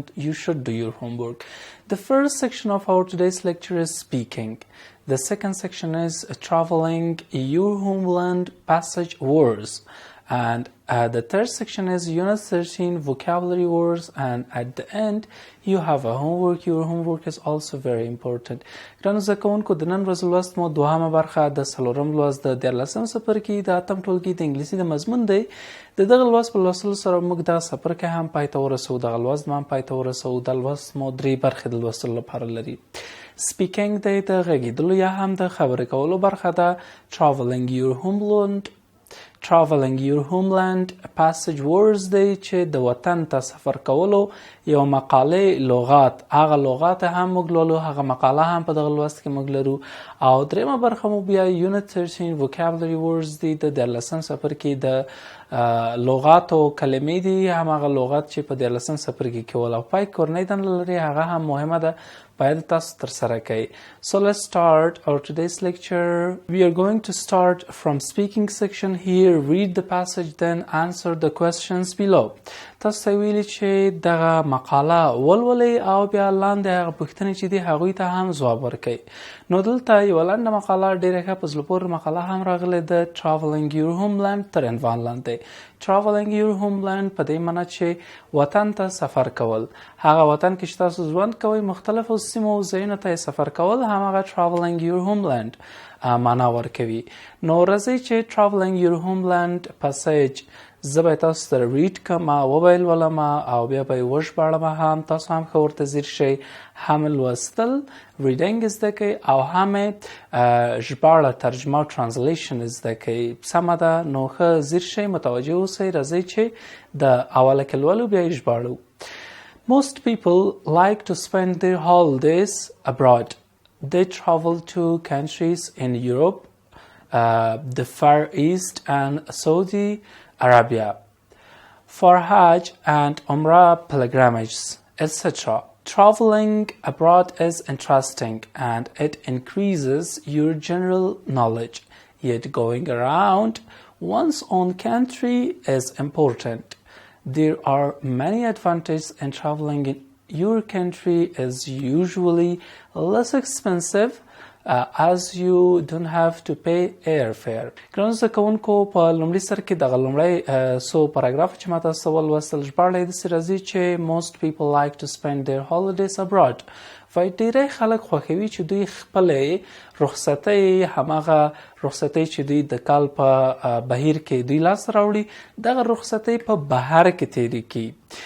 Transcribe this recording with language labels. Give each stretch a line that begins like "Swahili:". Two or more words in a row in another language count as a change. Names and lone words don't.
English: You should do your homework. The first section of our today's lecture is speaking. The second section is traveling, your homeland, passage words. And the third section is Unit 13, vocabulary words. And at the end, you have a homework. Your homework is also very important.
Pashto: ګرانو زده کوونکو، د نن ورځې لوست مو دوهمه برخه د څلورم لوست د دیارلسم څپرکي د اتم ټولګي د انګلیسي د مضمون دی. د دغه لوست په لوستلو سره موږ دغه څپرکی هم پای ته ورسوو، دغه لوست هم پای ته ورسوو. دا لوست مو 3 برخې د لوستلو لپاره لري. سپیکینګ دی، د غږیدلو یا هم د خبرې کولو برخه ده.
English: traveling your homeland, passage words
Pashto: دی چې د وطن ته سفر کولو یو مقالې لغات، هغه لغات هم موږ لولو، هغه مقاله هم په دغه لوست کې موږ لرو. او دریمه برخه مو بیا
English: Unit 13 vocabulary words
Pashto: دی، د دیارلسم څپرکي د لغاتو کلمې دي، هم هغه لغات چې په دیارلسم څپرکي کې ول. او پای کورنۍ دنده لري، هغه هم مهمه ده، باید تاسو ترسره کړئ.
English: So let's start our today's lecture. We are going to start from speaking section. Here, read the passage, then answer the questions below.
Pashto: تاسو ته ویلي چې دغه مقاله ولولئ او بیا لاندې هغه پوښتنې چې دي هغوی ته هم ځواب ورکړئ. نو دلته یوه لنډه مقاله، ډېره ښه په زړه پورې مقاله هم راغلې ده،
English: traveling your homeland
Pashto: تر عنوان لاندې.
English: traveling your homeland
Pashto: په دې معنی چې وطن ته سفر کول. هغه وطن کې چې تاسو ژوند کوئ، مختلفو سیمو ځایونو ته سفر کول، هماغه
English: traveling your homeland
Pashto: معنا ورکوي. نو راځئ چې
English: traveling your homeland passage
Pashto: زه به تاسو سره ریډ کړم، وبه یې لولم او بیا به یې وژباړم هم. تاسو هم ښه ورته ځیر شئ، هم لوستل ریډینګ زده کوئ او هم ژباړه ترجمه او ټرانسلیشن زده کوئ. سمه ده، نو ښه ځیر شئ، متوجه اوسئ. راځئ چې د اوله کې لولو بیا یې ژباړو.
English: Most people like to spend their holidays abroad. They travel to countries in Europe, the Far East and Saudi Arabia for Hajj and Umrah pilgrimages, etc. Traveling abroad is interesting and it increases your general knowledge. Yet going around one's own country is important. There are many advantages in traveling in your country is usually less expensive as you don't have to pay airfare.
Pashto: ګرانو زده کوونکو په لومړي سر کې دغه لومړی څو پاراګراف چې ما تاسو ته ولوستل ژباړه یې داسې راځي چې
English: most people like to spend their holidays abroad.
Pashto: وایي ډېری خلک خوښوي چې دوی خپلې رخصتۍ هماغه رخصتۍ چې دوی د کال په بهیر کې دوی لاسته راوړي دغه رخصتۍ په بهر کې تېرې کړي.